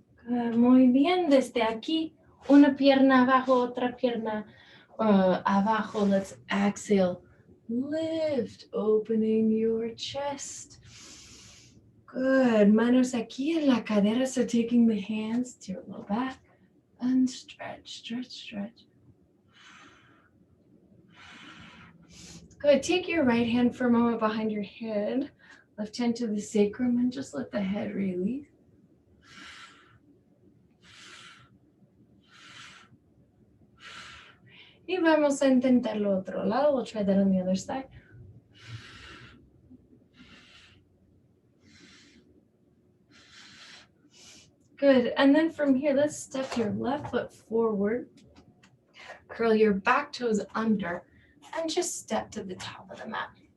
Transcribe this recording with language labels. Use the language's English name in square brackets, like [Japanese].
[Spanish] Muy bien, desde aquí, una pierna abajo, otra pierna abajo. [English] Let's exhale. Lift, opening your chest. Good. [Spanish] Manos aquí en la cadera, [English] so taking the hands to your low back. And stretch. Good. Take your right hand for a moment behind your head. Left hand to the sacrum and just let the head release. [Spanish] Y vamos a intentar lo otro lado. [English] We'll try that on the other side. Good. And then from here, let's step your left foot forward. Curl your back toes under and just step to the top of the mat.